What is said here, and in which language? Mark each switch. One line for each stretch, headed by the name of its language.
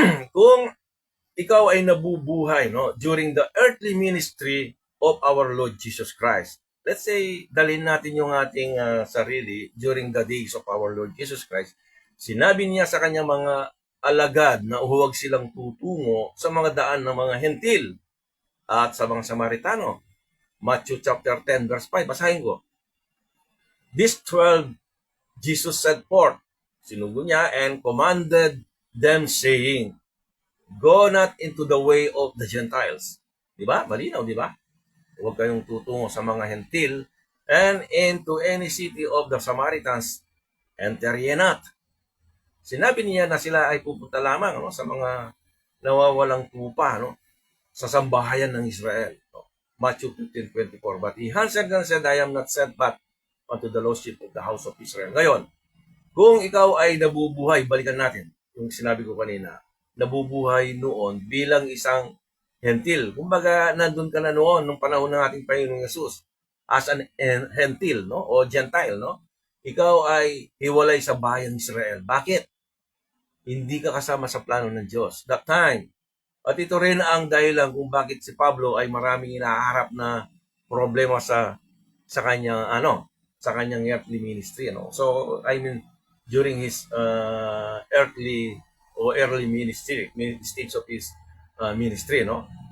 Filipino: Kung ikaw ay nabubuhay, no,
English: during the earthly ministry of our Lord Jesus Christ. Let's say
Filipino: dalhin natin yung ating sarili
English: during the days of our Lord Jesus Christ.
Filipino: Sinabi niya sa kanyang mga alagad na huwag silang tutungo sa mga daan ng mga hentil at sa mga Samaritano. Matthew chapter 10 verse 5, basahin ko.
English: This 12 Jesus set forth,
Filipino: sinugo niya,
English: and commanded them saying, go not into the way of the Gentiles.
Filipino: Diba? Malinaw, diba? Huwag kayong tutungo sa mga hentil,
English: and into any city of the Samaritans, enter ye not.
Filipino: Sinabi niya na sila ay pupunta lamang, no, sa mga nawawalang tupa, no, sa sambahayan ng Israel. No? Matthew 15:24.
English: But he answered and said, I am not sent but unto the lost sheep of the house of Israel.
Filipino: Ngayon, kung ikaw ay nabubuhay, balikan natin yung sinabi ko kanina, nabubuhay noon bilang isang hentil. Kumbaga, nandun ka na noon nung panahon ng ating Panginoong Yesus as an hentil, no, o Gentile, no? Ikaw ay hiwalay sa bayan ng Israel. Bakit? Hindi ka kasama sa plano ng Diyos
English: that time.
Filipino: At ito rin ang dahilan kung bakit si Pablo ay maraming inaharap na problema sa kanyang earthly ministry, no?
English: So I mean during his early ministry, stage of his ministry, no?